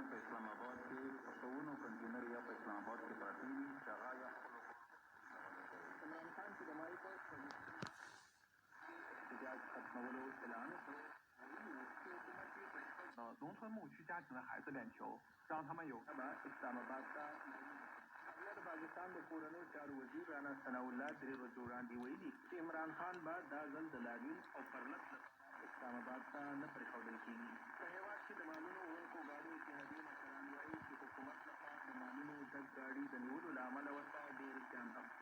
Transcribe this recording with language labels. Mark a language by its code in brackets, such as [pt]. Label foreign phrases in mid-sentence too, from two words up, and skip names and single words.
[ps] اسلام آباد کې پښتونو کنټینر یا په اسلام آباد کې پراته دي چې هغه یا عمران خان چې د مایع په احتجاج ختمولو اعلان وکړ. [zh] 农村牧区家庭的孩子练球，让他们有 [ps] اسلام آباد ته د پاکستان د کورنیو چارو وزیر رانا ثناء الله درې ورځې وړاندې ویلي چې عمران خان به دا ځل د لاریون او پرلط اسلام آباد ته نه پرېښودل کېږي. په هېواد کې د مالونو وړونکو ګاډیو اتحادیې مشران وایي چې حکومت لخوا د مالونو ډک ګاډي د نیولو له امله ورته ډېر زیان اخته.